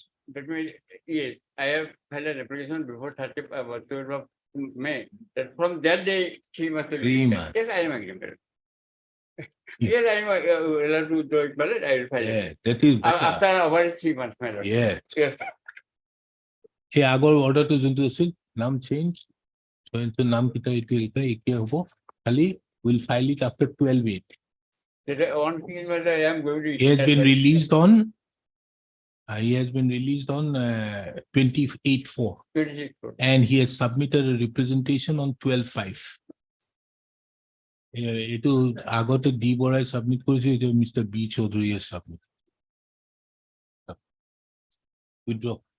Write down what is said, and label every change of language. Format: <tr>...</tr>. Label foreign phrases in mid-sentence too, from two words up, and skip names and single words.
<en>That means, yes, I have filed an application before 12th of May. That from that day, 3 months. will be 3 done. months. Yes, I am agree, my lord. Yeah. Yes, I am allowed to do it, my lord. I will file it. Yeah, that is better. After our 3 months, my lord. Yeah. Yes.</en> <as>এই আগৰ অৰ্ডাৰটো যোনটো আছিল নাম চেঞ্জ নাম কেইটা এইটো একে হ'ব খালি</as> <en>will file it after 12/8. That one thing is what I am going to. He has been released on 28/4 26. and he has submitted a representation on 12/5.</en> <as>এইটো আগতে ডি বৰাই সাবমিট কৰিছে এইটো মিস্টাৰ বি চৌধুৰীয়ে সাবমিট withdraw.</as>